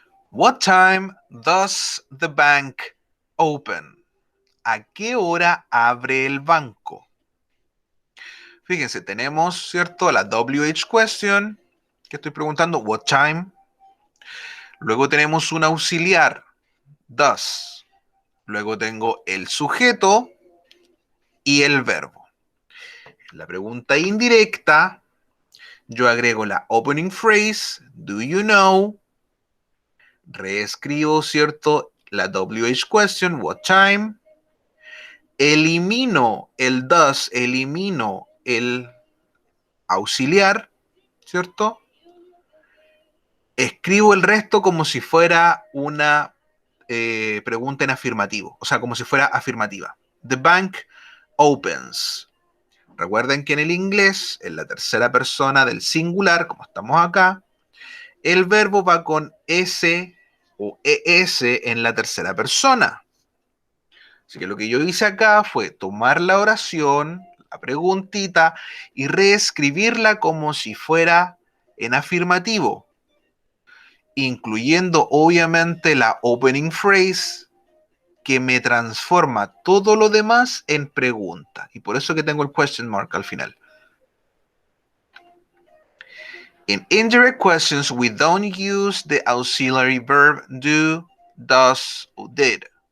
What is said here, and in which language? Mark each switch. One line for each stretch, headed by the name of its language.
English: What time does the bank open?
Spanish: ¿A qué hora abre el banco? Fíjense, tenemos, ¿cierto? La WH question, que estoy preguntando,
English: what time.
Spanish: Luego tenemos un auxiliar, does. Luego tengo el sujeto y el verbo. La pregunta indirecta, yo agrego la opening phrase,
English: do you know?
Spanish: Reescribo, ¿cierto? La WH question,
English: what time?
Spanish: Elimino el does, elimino el auxiliar, ¿cierto? Escribo el resto como si fuera una pregunta en afirmativo, o sea, como si fuera afirmativa.
English: The bank opens.
Spanish: Recuerden que en el inglés, en la tercera persona del singular, como estamos acá, el verbo va con S o ES en la tercera persona. Así que lo que yo hice acá fue tomar la oración, la preguntita, y reescribirla como si fuera en afirmativo, incluyendo obviamente la opening phrase que me transforma todo lo demás en pregunta. Y por eso que tengo el question mark al final.
English: In indirect questions, we don't use the auxiliary verb do, does o did.